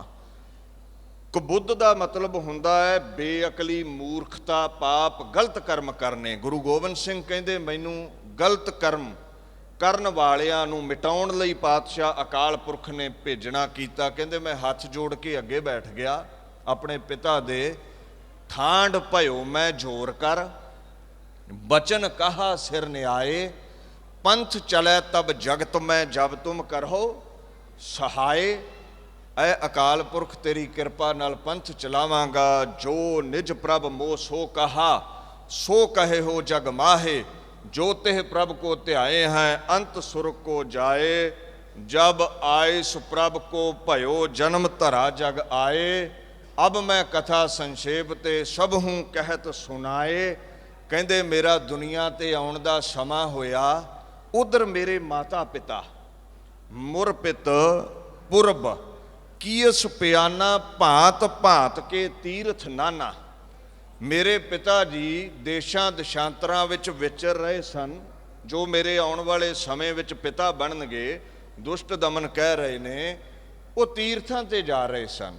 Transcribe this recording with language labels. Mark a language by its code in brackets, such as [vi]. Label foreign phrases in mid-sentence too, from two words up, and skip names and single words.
[pa] ਕੁਬੁੱਧ ਦਾ ਮਤਲਬ ਹੁੰਦਾ ਹੈ ਬੇਅਕਲੀ, ਮੂਰਖਤਾ, ਪਾਪ, ਗਲਤ ਕਰਮ ਕਰਨੇ। ਗੁਰੂ ਗੋਬਿੰਦ ਸਿੰਘ ਕਹਿੰਦੇ ਮੈਨੂੰ ਗਲਤ ਕਰਮ ਕਰਨ ਵਾਲਿਆਂ ਨੂੰ ਮਿਟਾਉਣ ਲਈ ਪਾਤਸ਼ਾਹ ਅਕਾਲ ਪੁਰਖ ਨੇ ਭੇਜਣਾ ਕੀਤਾ। ਕਹਿੰਦੇ ਮੈਂ ਹੱਥ ਜੋੜ ਕੇ ਅੱਗੇ ਬੈਠ ਗਿਆ ਆਪਣੇ ਪਿਤਾ ਦੇ, ਠਾਂਡ ਭਇਓ ਮੈਂ ਜ਼ੋਰ ਕਰ, [bra] बचन कहा सिर न्याये, पंथ चलै तब जगत में जब तुम करो सहाय। [pa] ਐ ਅਕਾਲ ਪੁਰਖ ਤੇਰੀ ਕਿਰਪਾ ਨਾਲ ਪੰਥ ਚਲਾਵਾਂਗਾ, [bra] जो निज प्रभ मोह सो कहा, सो कहे हो जग माहे। जो तिह प्रभ को ध्याए हैं, अंत सुर को जाए। जब आइस प्रभ को भयो, जन्म धरा जग आए। अब मैं कथा संक्षेप ते सब हूँ कहत सुनाए। [pa] ਕਹਿੰਦੇ ਮੇਰਾ ਦੁਨੀਆ ਤੇ ਆਉਣ ਦਾ ਸਮਾਂ ਹੋਇਆ, ਉਧਰ ਮੇਰੇ ਮਾਤਾ ਪਿਤਾ [bra] मुरपित पुरब कीस पियाना, भांत भांत के तीर्थ नाना। [pa] ਮੇਰੇ ਪਿਤਾ ਜੀ ਦੇਸ਼ਾਂ ਦੇਸ਼ਾਂਤਰਾਂ ਵਿੱਚ ਵਿਚਰ ਰਹੇ ਸਨ, ਜੋ ਮੇਰੇ ਆਉਣ ਵਾਲੇ ਸਮੇਂ ਵਿੱਚ ਪਿਤਾ ਬਣਨਗੇ, ਦੁਸ਼ਟ ਦਮਨ ਕਹਿ ਰਹੇ ਨੇ, ਉਹ ਤੀਰਥਾਂ ਤੇ ਜਾ ਰਹੇ ਸਨ।